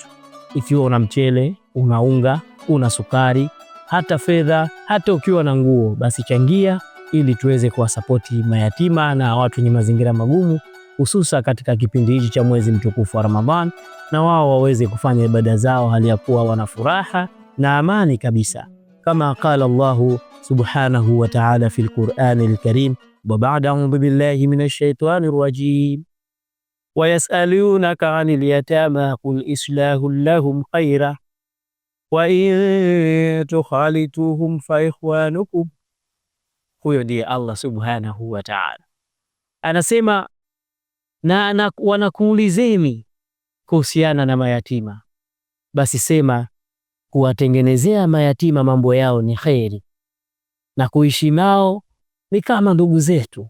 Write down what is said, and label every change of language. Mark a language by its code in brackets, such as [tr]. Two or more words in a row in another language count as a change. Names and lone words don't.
[sw] Ikiwa una mchele, una unga, una sukari, hata fedha, hata ukiwa na nguo, basi changia ili tuweze kuwasapoti mayatima na watu wenye mazingira magumu, hususa katika kipindi hichi cha mwezi mtukufu wa Ramadhan, na wao waweze kufanya ibada zao hali ya kuwa wana furaha na amani kabisa, kama [ar] قال الله سبحانه وتعالى في القرآن الكريم. وبعد أعوذ بالله من الشيطان الرجيم. ويسألونك عن اليتامى قل إصلاح لهم خير وإن تخالطوهم فإخوانكم. [sw] Huyo ndiye [ar] الله سبحانه وتعالى [sw] anasema, na wanakuulizeni kuhusiana na mayatima, basi sema kuwatengenezea mayatima mambo yao ni kheri, na kuishi nao ni kama ndugu zetu.